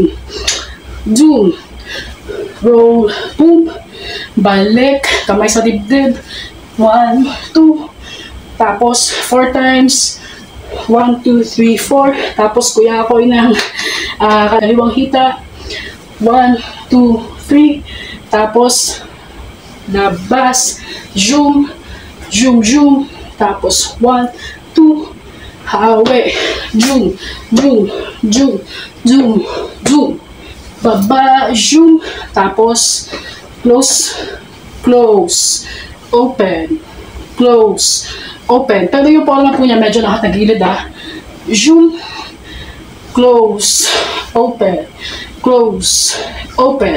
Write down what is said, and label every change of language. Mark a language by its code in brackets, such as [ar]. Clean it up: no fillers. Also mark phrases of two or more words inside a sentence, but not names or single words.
[en] zoom, roll, boom, [tl] balik, kamay sa dibdib, 1, 2, tapos 4 times, 1, 2, 3, 4, tapos kuya ko ng kaliwang hita, 1, 2, 3, Tapos, labas, [en] zoom, zoom, zoom. [tl] Tapos, 1, 2, hawi, [en] zoom, zoom, zoom, zoom, zoom. [tl] Baba, zoom. [en] Tapos, close, close, open, close, open. [tl] Pero yung palma po niya medyo nakatagilid [en] Zoom, close, open, close, open.